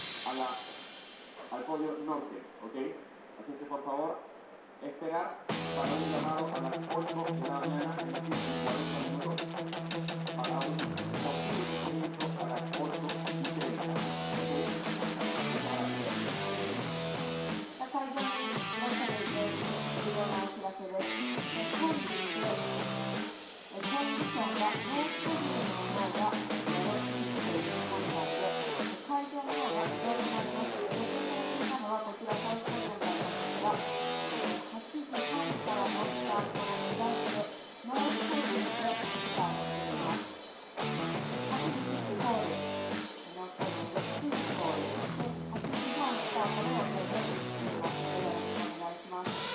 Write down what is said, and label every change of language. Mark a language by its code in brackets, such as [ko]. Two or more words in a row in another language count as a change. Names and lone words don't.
[es] al podio norte, ¿ok? Así que por favor, esperar para un llamado a las 8 de la mañana, es decir, en 40 minutos, para un posible comienzo a las 8:30, ¿ok? Muchas gracias. [ja] 会場にいらっしゃる重要なお知らせです。本日、コンディションがノースポジションの方がよろしいということなので、会場の方が移動になります。予定されていたのはこちらサウスポジションだったんですが、8時半からのスタートを目指してノースポジションでスタートしています。8時10ホール、ノースポジションで9時ホール、そして8時半スタートの予定で進みますのでよろしくお願いします。